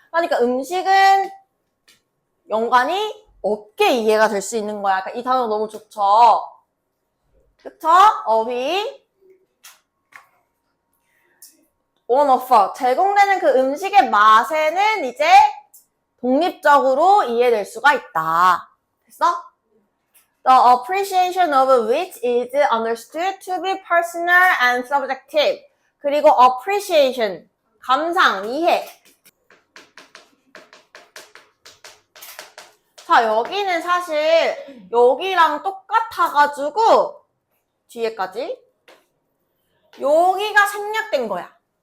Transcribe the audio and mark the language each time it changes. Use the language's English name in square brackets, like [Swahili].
[Korean] 그러니까 음식은 연관이 없게 이해가 될 수 있는 거야. 그러니까 이 단어 너무 좋죠? 그쵸? 어휘. [English] on offer. [Korean] 제공되는 그 음식의 맛에는 이제 독립적으로 이해될 수가 있다. 됐어? [English] The appreciation of which is understood to be personal and subjective. [Korean] 그리고 appreciation, 감상, 이해. 자, 여기는 사실 여기랑 똑같아가지고 뒤에까지 여기가 생략된 거야.